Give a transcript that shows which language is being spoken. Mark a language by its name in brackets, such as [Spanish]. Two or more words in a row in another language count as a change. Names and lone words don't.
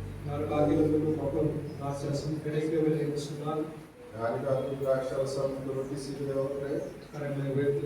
[Tamil] யாருக்காகிலும் அப்பம் ராட்சசம் கிடைக்கவில்லை என்று சொன்னால் [Kannada] ಯಾರಿಗಾದರೂ ದ್ರಾಕ್ಷಾರಸ ಮತ್ತು ರೊಟ್ಟಿ ಸಿಗದೆ ಹೋದರೆ [Tamil] கரங்களை உயர்த்தி